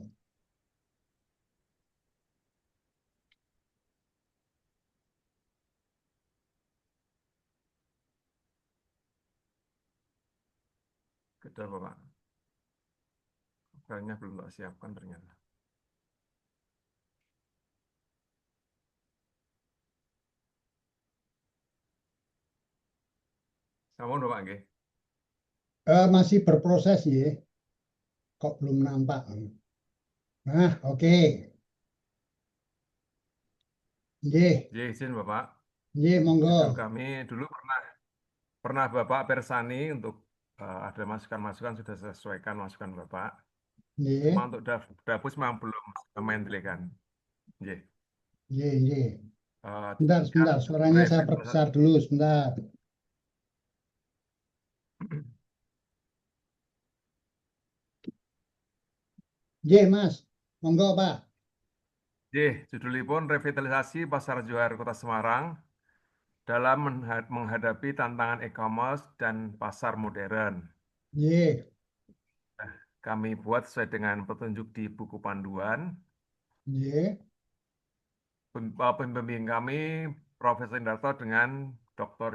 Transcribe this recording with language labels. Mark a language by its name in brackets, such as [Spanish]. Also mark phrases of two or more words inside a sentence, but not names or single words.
[Indonesian] Kedua Bapak, filenya belum tak siapkan ternyata. [Javanese] Sampun Bapak nggih. [Indonesian] Masih berproses ya, kok belum nampak. Nah, oke. Ye, Jadi izin Bapak, ye, monggo. judul kami dulu pernah Bapak persani untuk ada masukan-masukan sudah sesuaikan masukan Bapak. Cuma Ye, untuk dapus memang belum main kan. Nggih. ye, ye. Sebentar, suaranya saya perbesar dulu, sebentar. J, Mas, monggo Pak. Judulipun revitalisasi Pasar Johar Kota Semarang dalam menghadapi tantangan e-commerce dan pasar modern. J, Kami buat sesuai dengan petunjuk di buku panduan. J, Pembimbing kami Profesor Indarto dengan Dr.